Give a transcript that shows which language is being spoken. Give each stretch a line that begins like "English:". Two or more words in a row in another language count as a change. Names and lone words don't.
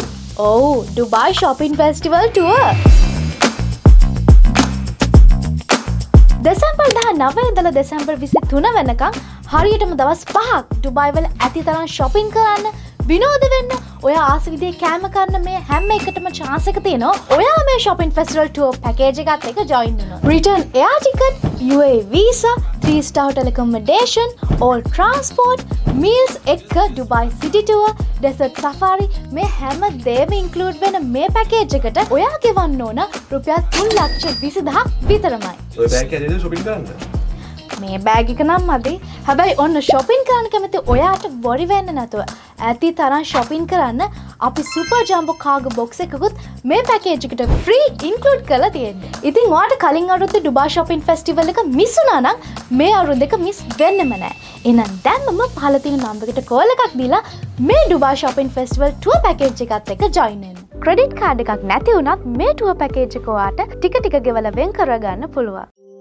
Sinhala: ඔව් ඩුබායි
English: shopping festival tour.
Sinhala: දෙසැම්බර් 19 ඉඳලා දෙසැම්බර් 23 වෙනකම් හරියටම දවස් 5ක් ඩුබායි වල ඇති තරම් shopping කරන්න, විනෝද වෙන්න, ඔයා ආස විදිහේ කෑම කන්න මේ හැම එකටම chance එක තියෙනවා. ඔයා මේ
English: shopping festival tour package
Sinhala: එකත් එක්ක join වෙනවා.
English: Return air ticket, UAE visa, 3-star hotel accommodation, all transport, meals එක්ක Dubai city tour, desert safari
Sinhala: මේ හැම දෙයක්ම include වෙන මේ package එකට ඔයා ගෙවන්න ඕන රුපියල් 3,20,000ක් විතරමයි. ඔය බෑග් එකේ shopping කරන්න? මේ බෑග් එක නම් මදි. හැබැයි ඔන්න shopping කරන්න කැමති ඔයාට worry වෙන්න නැතුව ඇති තරම් shopping කරන්න අපි
English: super jumbo cargo box
Sinhala: එකකුත් මේ package එකට
English: free include
Sinhala: කරලා තියෙන්නේ. ඉතින් ඔයාට කලින් අවුරුද්දේ
English: Dubai shopping festival
Sinhala: එක miss වුණා නම් මේ අවුරුද්ද එක miss වෙන්නෙම නැහැ. එහෙනම් දැන්ම පහළ තියෙන නම්බර් එකට call එකක් දීලා මේ
English: Dubai shopping festival tour package
Sinhala: එකත් එක්ක join වෙන්න.
English: credit card
Sinhala: එකක් නැති වුණත් මේ
English: tour package
Sinhala: එක ඔයාට ටික ටික ගෙවලා වෙන් කරගන්න පුළුවන්.